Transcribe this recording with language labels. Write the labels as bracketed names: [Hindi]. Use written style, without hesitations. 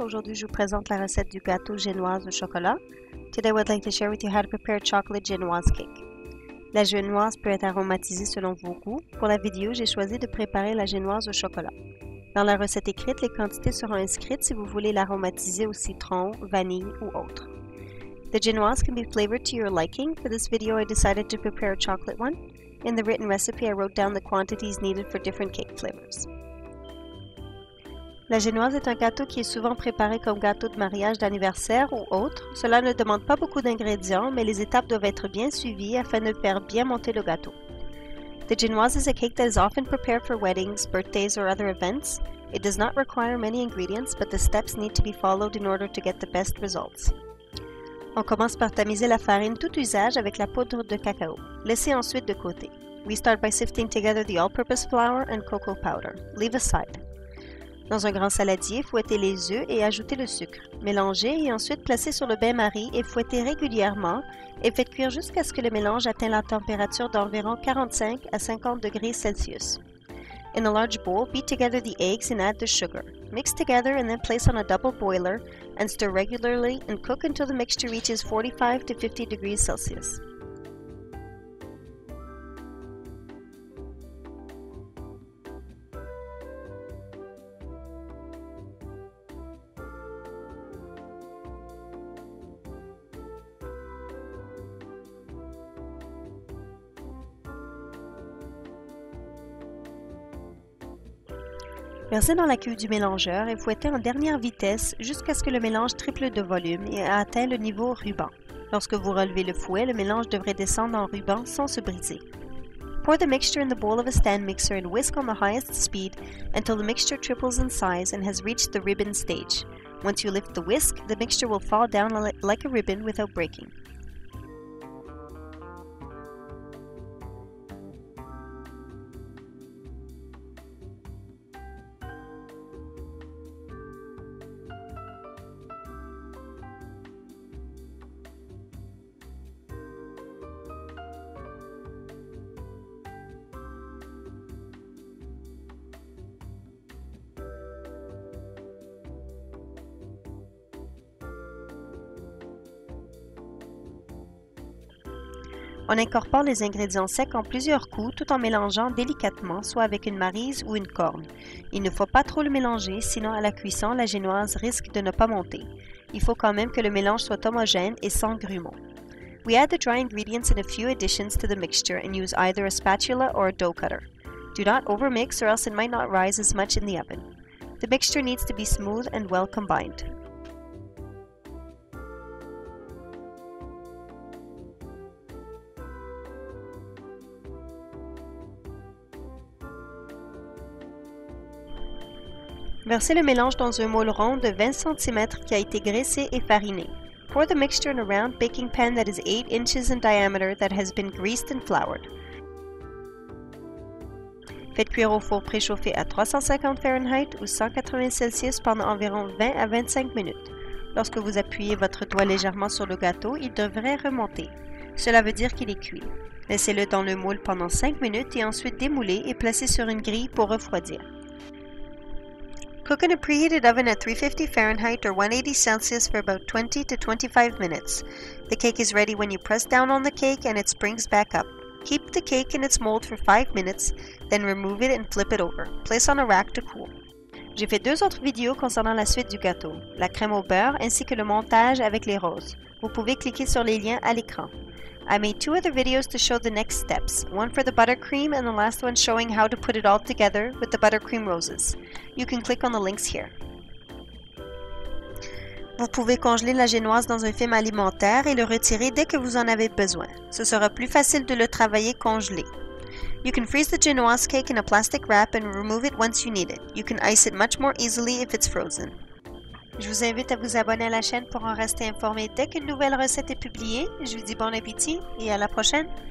[French] Aujourd'hui, je vous présente la recette du gâteau génoise au chocolat. [English] Today, I would like to share with you how to prepare chocolate génoise cake. [French] La génoise peut être aromatisée selon vos goûts. Pour la vidéo, j'ai choisi de préparer la génoise au chocolat. Dans la recette écrite, les quantités seront inscrites si vous voulez l'aromatiser au citron, vanille ou autre. [English] The génoise can be flavored to your liking. For this video, I decided to prepare a chocolate one. In the written recipe, I wrote down the quantities needed for different cake flavors. [French] La génoise est un gâteau qui est souvent préparé comme gâteau de mariage, d'anniversaire ou autre. Cela ne demande pas beaucoup d'ingrédients, mais les étapes doivent être bien suivies afin de faire bien monter le gâteau. [English] The génoise is a cake that is often prepared for weddings, birthdays, or other events. It does not require many ingredients, but the steps need to be followed in order to get the best results. [French] On commence par tamiser la farine tout usage avec la poudre de cacao. Laissez ensuite de côté. [English] We start by sifting together the all-purpose flour and cocoa powder. Leave aside. [French] Dans un grand saladier, fouettez les œufs et ajoutez le sucre. Mélangez et ensuite placez sur le bain-marie et fouettez régulièrement et faites cuire jusqu'à ce que le mélange atteigne la température d'environ 45 à 50 degrés Celsius. [English] In a large bowl, beat together the eggs and add the sugar. Mix together and then place on a double boiler and stir regularly and cook until the mixture reaches 45 to 50 degrees Celsius. [French] Versez dans la cuve du mélangeur et fouettez en dernière vitesse jusqu'à ce que le mélange triple de volume et atteint le niveau ruban. Lorsque vous relevez le fouet, le mélange devrait descendre en ruban sans se briser. [English] Pour the mixture in the bowl of a stand mixer and whisk on the highest speed until the mixture triples in size and has reached the ribbon stage. Once you lift the whisk, the mixture will fall down like a ribbon without breaking. [French] On incorpore les ingrédients secs en plusieurs coups tout en mélangeant délicatement, soit avec une maryse ou une corne. Il ne faut pas trop le mélanger, sinon à la cuisson, la génoise risque de ne pas monter. Il faut quand même que le mélange soit homogène et sans grumeaux. [English] We add the dry ingredients and a few additions to the mixture and use either a spatula or a dough cutter. Do not overmix or else it might not rise as much in the oven. The mixture needs to be smooth and well combined. [French] Versez le mélange dans un moule rond de 20 cm qui a été graissé et fariné. [English] Pour the mixture in a round baking pan that is 8 inches in diameter that has been greased and floured. [French] Faites cuire au four préchauffé à 350 Fahrenheit ou 180 Celsius pendant environ 20 à 25 minutes. Lorsque vous appuyez votre doigt légèrement sur le gâteau, il devrait remonter. Cela veut dire qu'il est cuit. Laissez-le dans le moule pendant 5 minutes et ensuite démoulez et placez sur une grille pour refroidir. [English] Cook in a preheated oven at 350 Fahrenheit or 180 Celsius for about 20 to 25 minutes. The cake is ready when you press down on the cake and it springs back up. Keep the cake in its mold for 5 minutes, then remove it and flip it over. Place on a rack to cool. [French] J'ai fait 2 autres vidéos concernant la suite du gâteau, la crème au beurre ainsi que le montage avec les roses. Vous pouvez cliquer sur les liens à l'écran. [English] I made 2 other videos to show the next steps, one for the buttercream and the last one showing how to put it all together with the buttercream roses. You can click on the links here. [French] Vous pouvez congeler la génoise dans un film alimentaire et le retirer dès que vous en avez besoin. Ce sera plus facile de le travailler congelé. [English] You can freeze the génoise cake in a plastic wrap and remove it once you need it. You can ice it much more easily if it's frozen. [French] Je vous invite à vous abonner à la chaîne pour en rester informé dès qu'une nouvelle recette est publiée. Je vous dis bon appétit et à la prochaine.